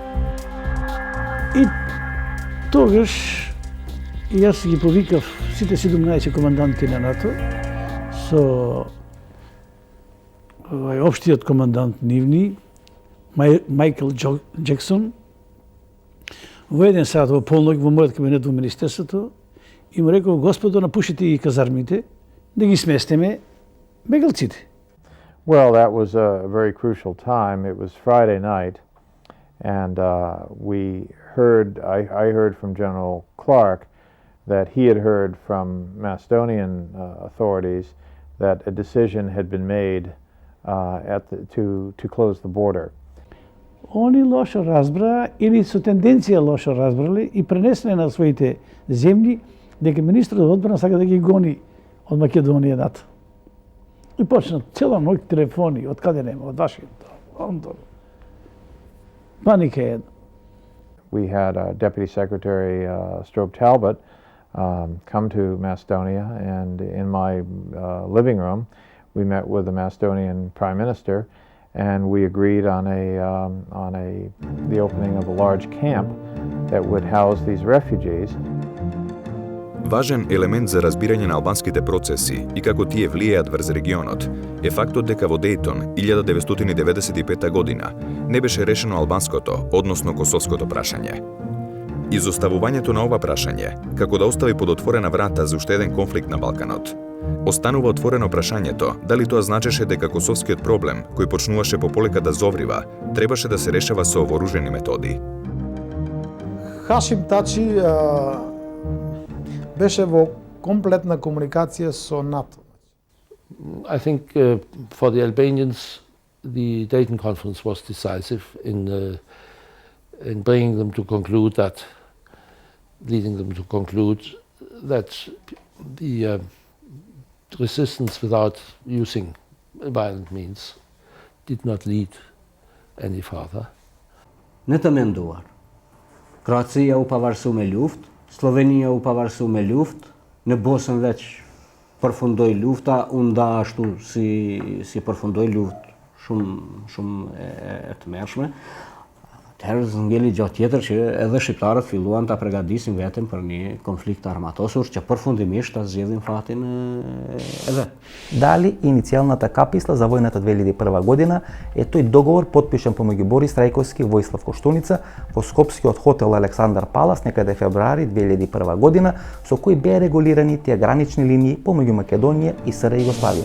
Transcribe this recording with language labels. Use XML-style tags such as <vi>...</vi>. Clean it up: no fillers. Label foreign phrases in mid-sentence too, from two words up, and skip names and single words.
<mk>И тогаш јас ги повикав сите 17 команданти на НАТО со општиот командант нивни, Майкл Джексон, во еден сат во полнок во мојот кабинет во Министерството и му рекол: Господо, напушите ги казармите, да ги сместиме бегалците.</mk> <en>Well, that was a very crucial time. It was Friday night, and I heard from General Clark that he had heard from Macedonian authorities that a decision had been made to close the border.</en> <mk>Они лошо разбраа или со тенденција лошо разбрале и пренесле на своите земји дека министрот одбрана сака да ги гони од Македонија НАТО. И почна цела ноќ телефони, од каде нема, од Вашингтон, Лондон. Паника е.</mk> <en>We had Deputy Secretary Strobe Talbot come to Macedonia, and in my living room we met with the Macedonian Prime Minister, and we agreed on the opening of a large camp that would house these refugees.</en> <mk>Важен елемент за разбирање на албанските процеси и како тие влијаат врз регионот е фактот дека во Дејтон 1995 година не беше решено албанското, односно косовското прашање. Изоставувањето на ова прашање, како да остави подотворена врата за уште еден конфликт на Балканот. Останува отворено прашањето дали тоа значеше дека косовскиот проблем, кој почнуваше пополека да зоврива, требаше да се решава со вооружени методи. Хашим Тачи беше во комплетна комуникација со НАТО.</mk> <en>I think for the Albanians, the Dayton Conference was decisive in bringing them to conclude that, leading them to conclude that the resistance without using violent means did not lead any further.</en> <sq>Не të menduar. Kroacia u pavarësu me luftë, Slovenia u pavarësu me luftë, në Bosnën veç përfundoi lufta, u nda ashtu si përfundoi luftë shumë e tmerrshme. Atëherë zgjeli gjatë tjetër që edhe shqiptarët filluan ta përgatisin veten për një konflikt armatosur që përfundimisht ta zgjedhin fatin edhe.</sq> <mk>Дали иницијалната каписла за војната 2001 година е тој договор потпишан помеѓу Борис Трајковски и Војслав Коштуница во скопскиот хотел Александар Палас некаде февруари 2001 година, со кој беа регулирани тие гранични линии помеѓу Македонија и СР Југославија.</mk>